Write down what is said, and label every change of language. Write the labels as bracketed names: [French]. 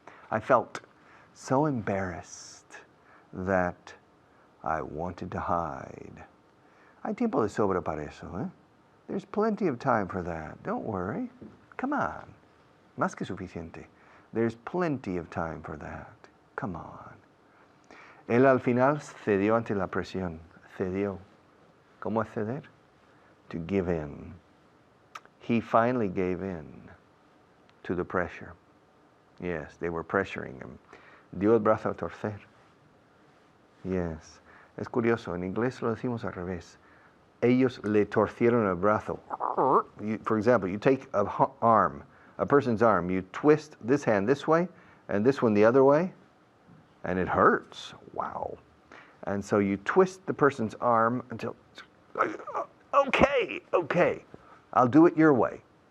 [English] I felt so embarrassed that I wanted to hide. [Spanish] Hay tiempo de sobra para eso, [English] There's plenty of time for that. Don't worry. Come on. [Spanish] Más que suficiente. [English] There's plenty of time for that. Come on. [Spanish] Él al final cedió ante la presión. Cedió. ¿Cómo es ceder? [English] To give in. He finally gave in to the pressure. Yes, they were pressuring him. [Spanish] Dio el brazo a torcer. Yes. Es curioso, en inglés lo decimos al revés. Ellos le torcieron el brazo. [English] For example, you take a person's arm, you twist this hand this way and this one the other way, and it hurts. Wow. And so you twist the person's arm until, okay, I'll do it your way.